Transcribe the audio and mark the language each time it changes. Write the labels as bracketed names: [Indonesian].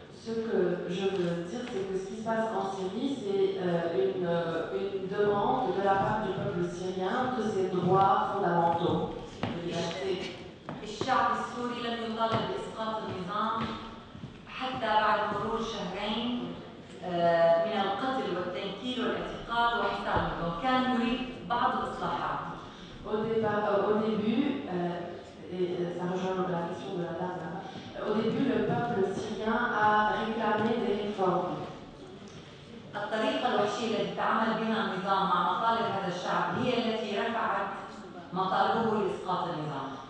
[French] Ce que je veux dire, c'est que ce qui se passe en Syrie, c'est une demande de la part du peuple syrien de ses droits fondamentaux. [Arabic] الشعب السوري لم يطالب بإسقاط النظام حتى بعد مرور شهرين من القتل والتنكيل والاعتقال وحصارهم، وكان يريد بعض الإصلاحات. [French] Au début, et ça rejoint la question de la dame là, au début, le peuple syrien a réclamé des réformes. [Arabic] الطريقة الوحشية التي تعامل بها النظام مع مطالب هذا الشعب هي التي رفعت مطالبه لإسقاط النظام.